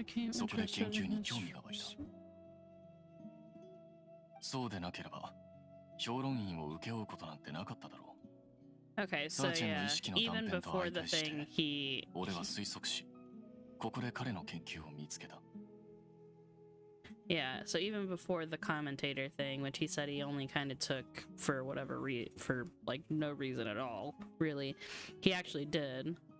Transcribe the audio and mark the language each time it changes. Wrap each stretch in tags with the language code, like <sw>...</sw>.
<ja>そこで研究に興味が湧いた。そうでなければ、評論員を請け負うことなんてなかっただろう。</ja> <en>Okay, so yeah, even before the thing, he...</en> <ja>俺は推測し、ここで彼の研究を見つけた。</ja> <en>Yeah, so even before the commentator thing, which he said he only kind of took for whatever for like no reason at all, really, he actually did.</en>